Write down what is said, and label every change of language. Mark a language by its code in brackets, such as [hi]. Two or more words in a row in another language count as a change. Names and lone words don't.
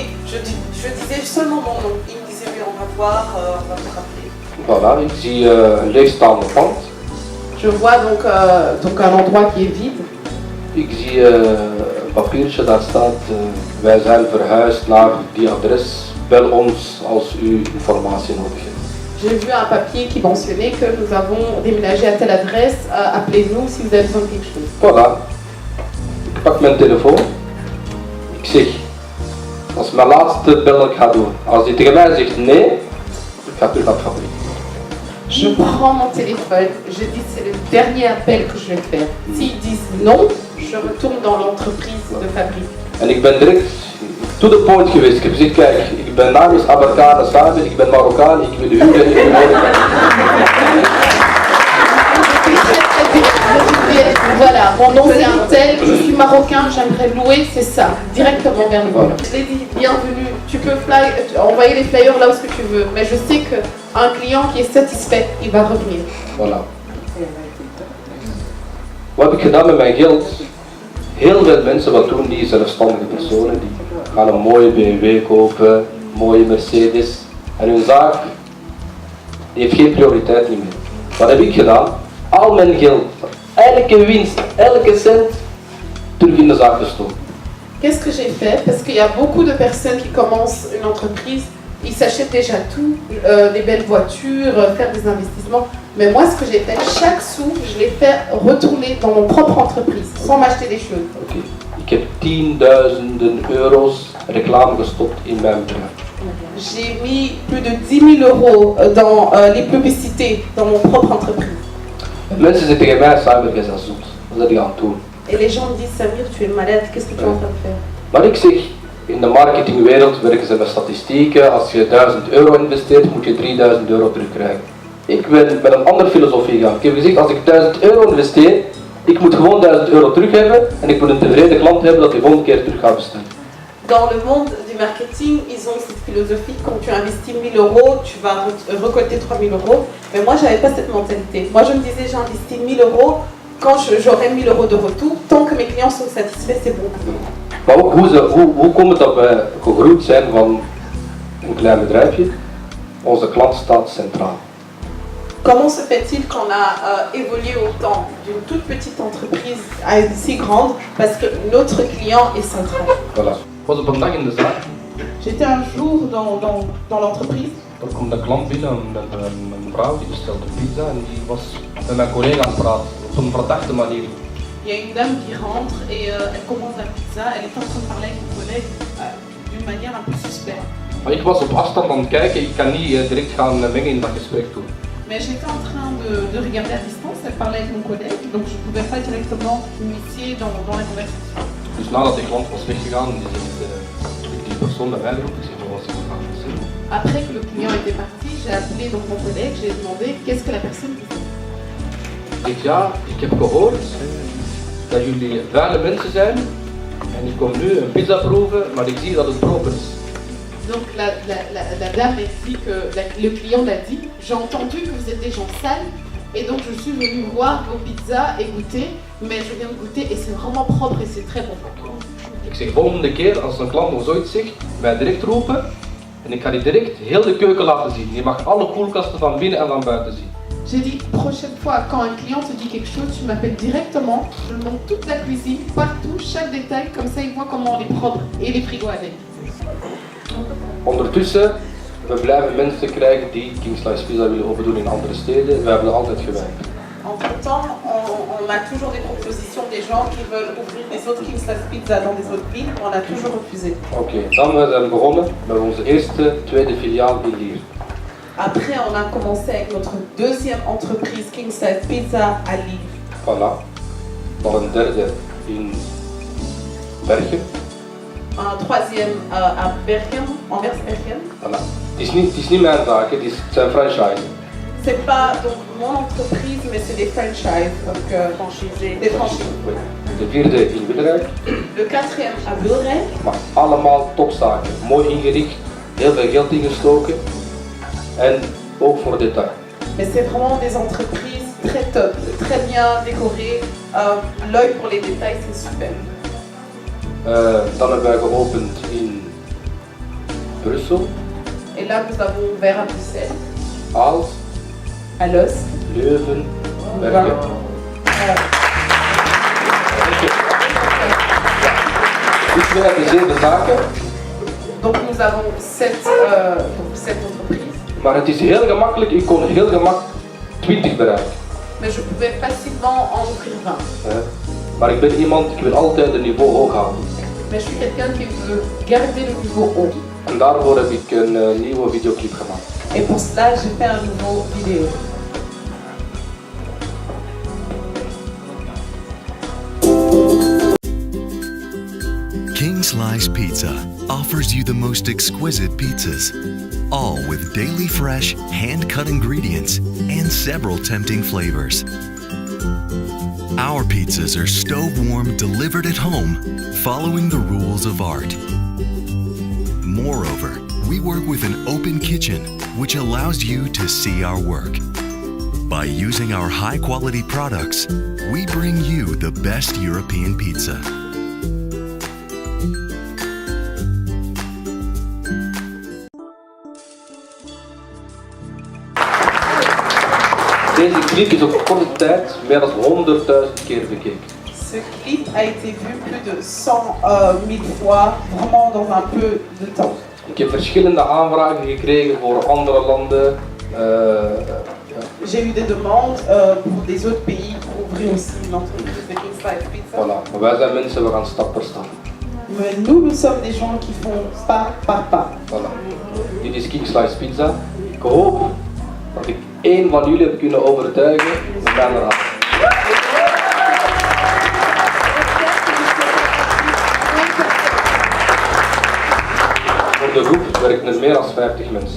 [fr] Je disais seulement mon nom. Ils me disaient oui, on va voir, on va vous rappeler. Voilà, [nl] ik zie een leegstaande pand. [fr] Je vois donc un endroit qui est vide. [nl] Ik zie een papiertje, daar staat wij zijn verhuisd naar die adres. Bel ons als u informatie nodig hebt. [fr] J'ai vu un papier qui mentionnait que nous avons déménagé à telle adresse, appelez-nous si vous avez besoin de quelque chose. Voilà. [nl] Ik pak mijn telefoon. Ik zeg, dat is mijn laatste bel dat ik ga doen. Als hij tegen mij zegt nee, ik ga terug naar de fabriek. [fr] Je prends mon téléphone, je dis c'est le dernier appel que je vais faire. S'ils disent non, je retourne dans l'entreprise de fabrique. [nl] En ik ben direct [en] to the point [nl] geweest. Ik heb gezegd, kijk, ik ben namens Abarkana Sabe, ik ben Marokkaan, ik wil huren, ik wil wonen. [fr] Voilà, mon nom c'est un tel, je suis marocain, j'aimerais louer, c'est ça, directement vers le voilà. Je l'ai dit, bienvenue, tu peux envoyer les flyers là où ce que tu veux, mais je sais qu'un client qui est satisfait, il va revenir. Voilà. [nl] Wat heb ik gedaan met mijn geld? Heel veel mensen wat doen, die zelfstandige personen, die gaan een mooie BMW kopen, mooie Mercedes en hun zaak die heeft geen prioriteit niet meer. Wat heb ik gedaan? Al mijn geld, elke winst, elke cent terug in de zaak gestoken. [fr] Qu'est-ce que j'ai fait? Parce qu'il y a beaucoup de personnes qui commencent une entreprise, ils s'achètent déjà tout, des belles voitures, faire des investissements. Mais moi, ce que j'ai fait, chaque sou, je l'ai fait retourner dans mon propre entreprise, sans m'acheter des choses. Okay. [nl] Ik heb tienduizenden euro's reclame gestopt in mijn bedrijf. [fr] J'ai mis plus de 10 000 euros dans les publicités dans mon propre entreprise. [nl] Mensen zeggen tegen mij, Simon, jij bent zoet. Wat ben je aan het doen? [fr] Et les gens me disent, Samir, tu es malade, qu'est-ce que tu es en train de faire? [nl] Maar ik zeg, in de marketingwereld werken ze met statistieken. Als je 1000 euro investeert, moet je 3000 euro terugkrijgen. Ik ben met een andere filosofie gegaan. Ik heb gezegd, als ik 1000 euro investeer, ik moet gewoon 1000 euro terug hebben en ik moet een tevreden klant hebben dat die volgende keer terug gaat bestellen. [fr] Dans le monde du marketing, ils ont cette philosophie, quand tu investis 1000 euros, tu vas récolter 3000 euros. Mais moi, je n'avais pas cette mentalité. Moi, je me disais, j'investis 1000 euros, quand j'aurai 1000 euros de retour, tant que mes clients sont satisfaits, c'est bon. [nl] Maar ook hoe komt het dat wij gegroeid zijn van een klein bedrijfje? Onze klant staat centraal. [fr] Comment se fait-il qu'on a évolué autant d'une toute petite entreprise à une si grande? Parce que notre client est central. Voilà. [nl] Ik was op een dag in de zaak. [fr] J'étais un jour dans l'entreprise. [nl] Er komt een klant binnen, een vrouw die bestelt een pizza en die was met mijn collega aan het praten op een verdachte manier. [fr] Il y a une dame qui rentre et elle commande la pizza. Elle est en train de parler avec mon collègue d'une manière un peu suspecte. [nl] Maar ik was op afstand aan het kijken, ik kan niet direct gaan mengen in dat gesprek toe. [fr] Mais j'étais en train de regarder à distance, elle parlait avec mon collègue, donc je ne pouvais pas directement m'initier dans la conversation. [nl] Dus nadat de klant was weggegaan, die persoon bij mij geroepen, ik zei, wat was ik aan het zeggen? [fr] Après que le client était parti, j'ai appelé donc mon collègue, j'ai demandé qu'est-ce que la personne disait. [nl] Ik zeg, ja, ik heb gehoord dat jullie vuile mensen zijn en ik kom nu een pizza proeven, maar ik zie dat het proper is. [fr] Donc la dame m'a dit que, le client l'a dit, j'ai entendu que vous êtes des gens sales et donc je suis venue voir vos pizzas et goûter, mais je viens de goûter et c'est vraiment propre et c'est très bon. [nl] Ik zeg, volgende keer als een klant nog zoiets zegt, mij direct roepen en ik ga die direct heel de keuken laten zien. Je mag alle koelkasten van binnen en van buiten zien. [fr] J'ai dit, prochaine fois, quand un client te dit quelque chose, tu m'appelles directement, je montre toute la cuisine, partout, chaque détail, comme ça il voit comment on est propre et les frigos avec. [nl] Ondertussen, we blijven mensen krijgen die King Slice Pizza willen opendoen in andere steden. We hebben er altijd gewerkt. [fr] Entre-temps, on a toujours des propositions des gens qui veulent ouvrir des autres King Slice Pizza dans des autres villes, mais on a toujours refusé. [nl] Oké, dan zijn we begonnen met onze tweede filiaal in Lier. [fr] Après, on a commencé avec notre deuxième entreprise King Size Pizza à Lille. Voilà. [nl] Nog een derde in Bergen. [fr] Un troisième à Bergen, Anvers-Bergen. Voilà. [nl] Het is niet mijn zaak, het zijn franchise. [fr] C'est pas donc mon entreprise, mais c'est des franchises, donc des franchises. [nl] De vierde in Wilrijk. [fr] Le quatrième à Wilrijk. [nl] Maar allemaal topzaken. Mooi ingericht, heel veel geld ingestoken. En ook voor detail. [fr] Mais c'est vraiment des entreprises très top, très bien décorées. L'œil pour les détails, c'est super. [nl] Dan hebben wij geopend in Brussel. [fr] Et là, nous avons ouvert à Bruxelles, Aalst, à Los, [nl] Leuven, Bergen. Dus we hebben 7 zaken. [fr] Donc nous avons 7 entreprises. [nl] Maar het is heel gemakkelijk, ik kon heel gemakkelijk 20 bereiken. [fr] Mais je pouvais facilement en ouvrir 20. [nl] Maar ik ben iemand, ik wil altijd het niveau hoog houden. [fr] Mais je suis quelqu'un qui veut garder le niveau haut. [nl] En daarvoor heb ik een nieuwe videoclip gemaakt. [fr] Et pour cela, j'ai fait un nouveau vidéo. [en] King Slice Pizza offers you the most exquisite pizzas, all with daily fresh, hand-cut ingredients and several tempting flavors. Our pizzas are stove-warm, delivered at home, following the rules of art. Moreover, we work with an open kitchen, which allows you to see our work. By using our high-quality products, we bring you the best European pizza. [nl] Deze clip is op korte tijd meer dan 100.000 keer bekeken. [fr] Ce clip a été vu plus de 100 000 fois, vraiment dans un peu de temps. [nl] Ik heb verschillende aanvragen gekregen voor andere landen. [fr] J'ai eu des demandes pour des autres pays pour ouvrir aussi une entreprise de King Size Pizza. Voilà. [nl] Maar wij zijn mensen, we gaan stap per stap. [fr] Mais nous sommes des gens qui font pas par pas. Voilà. [nl] Dit is King Slice Pizza. Ik hoop dat ik één van jullie heb kunnen overtuigen. We gaan eraan. Voor de groep werken er meer dan 50 mensen.